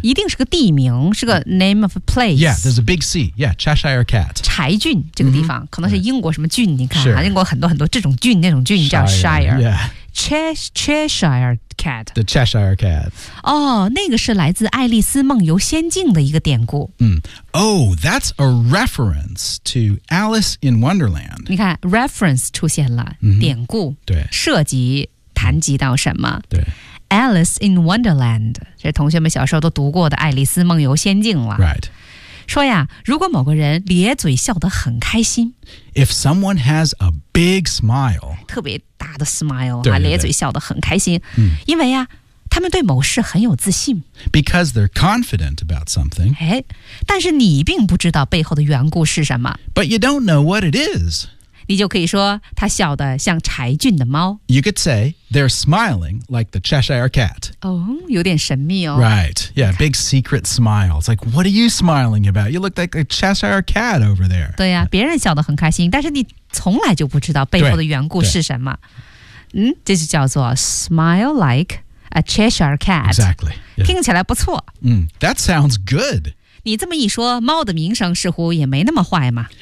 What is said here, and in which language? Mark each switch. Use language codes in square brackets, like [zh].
[zh] 一定是个地名，是个 name of a place. [en] Yeah, there's a big C. Yeah, Cheshire Cat. [zh] 柴郡这个地方、可能是英国什么郡，你看、sure. 英国很多很多这种郡那种郡叫 Shire. [en] Yeah. Cheshire Cat. The Cheshire Cat. [zh] Oh, 那个是来自爱丽丝梦游仙境的一个典故。 [en] Oh, that's a reference to Alice in Wonderland. [zh] 你看 ,reference 出现了、典故。对。涉及谈及到什么。对。 Alice in Wonderland, 这同学们小时候都读过的爱丽丝梦游仙境了。 [en] Right. [zh] 说呀，如果某个人咧嘴笑得很开心 [en] ，If someone has a big smile， [zh] 特别大的 smile 对对对咧嘴笑得很开心，因为呀，他们对某事很有自信 [en] ，because they're confident about something。 [zh] 哎，但是你并不知道背后的缘故是什么 [en] ，but you don't know what it is。 [zh] 你就可以说他笑得像柴郡的猫。 [en] You could say they're smiling like the Cheshire Cat. [zh] 哦，有点神秘哦。 [en] Right, yeah, big secret smile. It's like, what are you smiling about? You look like a Cheshire Cat over there. [zh] 对呀、啊，别人笑得很开心，但是你从来就不知道背后的缘故是什么。嗯，这就叫做 smile like a Cheshire Cat. [en] Exactly.、 [zh] Yeah. 听起来不错。 [en] That sounds good. [zh] 你这么一说，猫的名声似乎也没那么坏嘛。